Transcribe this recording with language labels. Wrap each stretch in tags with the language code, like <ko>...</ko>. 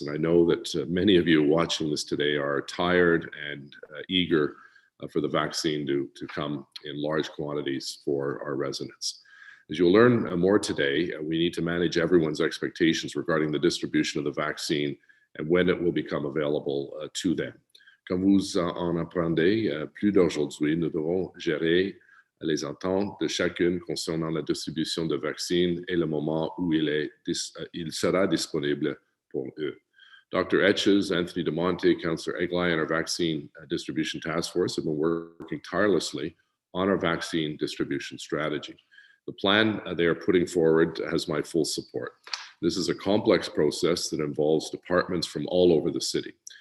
<en>And I know that many of you watching this today are tired and eager for the vaccine to come in large quantities for our residents. As you'll learn more today, we need to manage everyone's expectations regarding the distribution of the vaccine and when it will become available to them.</en> <fr>Comme vous en apprendrez plus d'aujourd'hui, nous devrons gérer les attentes de chacune concernant la distribution de vaccins et le moment où il sera disponible pour eux.</fr> <en>Dr. Etches, Anthony DiMonte, Councillor Egli, and our Vaccine Distribution Task Force have been working tirelessly on our vaccine distribution strategy. The plan they are putting forward has my full support. This is a complex process that involves departments from all over the city.</en>